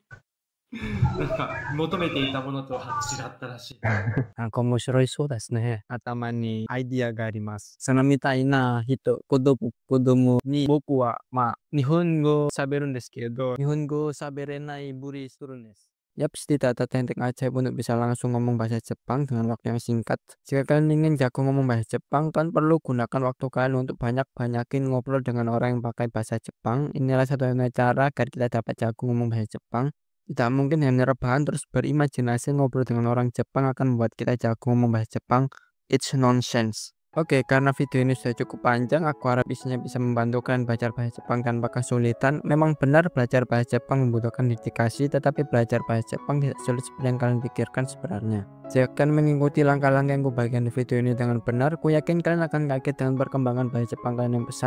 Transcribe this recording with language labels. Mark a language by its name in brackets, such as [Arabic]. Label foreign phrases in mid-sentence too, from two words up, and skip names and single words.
[Japanese] なんか求めていたものとは違ったらしい。なんか面白いそうですね。頭にアイディアがあります。そのみたいな人、子供に僕は日本語喋るんですけど、日本語喋れないふりするんです。 [Indonesian] Yaps, tidak ada teknik ajaib untuk bisa langsung ngomong bahasa Jepang dengan waktu yang singkat. Jika kalian ingin jago ngomong bahasa Jepang, kan perlu gunakan waktu kalian untuk banyakin ngobrol dengan orang yang pakai bahasa Jepang. Inilah satu-satunya cara agar kita dapat jago ngomong bahasa Jepang. Tidak mungkin hanya rebahan terus berimajinasi ngobrol dengan orang Jepang akan membuat kita jago ngomong bahasa Jepang. [English] It's nonsense. [Indonesian] Oke, karena video ini sudah cukup panjang, aku harap isinya bisa membantu kalian belajar bahasa Jepang tanpa kesulitan. Memang benar belajar bahasa Jepang membutuhkan dedikasi, tetapi belajar bahasa Jepang tidak sulit seperti yang kalian pikirkan sebenarnya. Jika kalian mengikuti langkah-langkah yang kubagikan di video ini dengan benar, ku yakin kalian akan kaget dengan perkembangan bahasa Jepang kalian yang pesat.